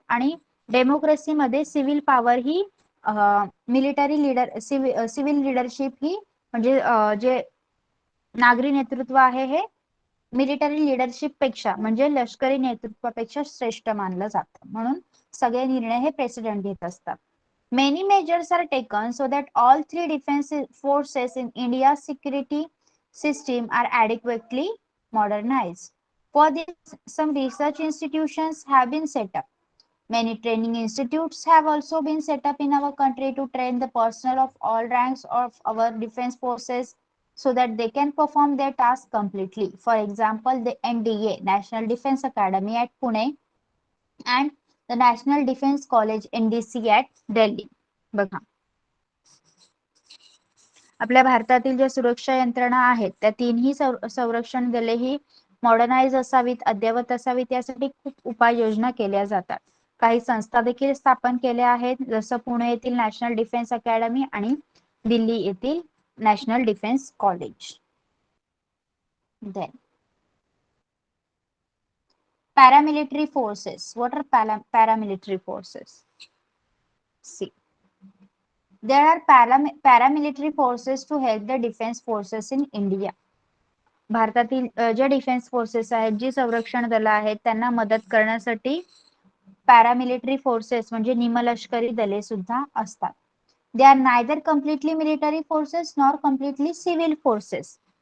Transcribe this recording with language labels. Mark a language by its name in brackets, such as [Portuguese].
[Marathi] आणि डेमोक्रेसीमध्ये civil power ही military leader civil leadership ही म्हणजे जे नागरी नेतृत्व आहे हे मिलिटरी लीडरशिप पेक्षा म्हणजे लष्करी नेतृत्वापेक्षा श्रेष्ठ मानलं जातं. म्हणून सगळे निर्णय हे प्रेसिडेंट घेत असतात. [English] Many measures are taken so that all three defense forces in India's security system are adequately modernized. For this, some research institutions have been set up. Many training institutes have also been set up in our country to train the personnel of all ranks of our defense forces so that they can perform their task completely. For example, the NDA, National Defense Academy at Pune, and the National Defense College NDC at Delhi. [Marathi] बघा, आपल्या भारतातील ज्या सुरक्षा यंत्रणा आहेत त्या तीनही संरक्षण दले ही मॉडर्नाइज असावीत, अद्ययावत असावीत, यासाठी खूप उपाययोजना केल्या जातात. काही संस्था देखील स्थापन केल्या आहेत, जसं पुणे येथील नॅशनल डिफेन्स अकॅडमी आणि दिल्ली येथील national defence college. [English] Then paramilitary forces. What are paramilitary forces? See, there are paramilitary forces to help the defense forces in India. [Marathi] भारतातील ज्या डिफेन्स फोर्सेस आहेत, जी संरक्षण दल आहेत, त्यांना मदत करण्यासाठी पॅरामिलिटरी फोर्सेस म्हणजे निमलष्करी दले सुद्धा असतात. [English] They are neither completely military forces nor completely civil forces.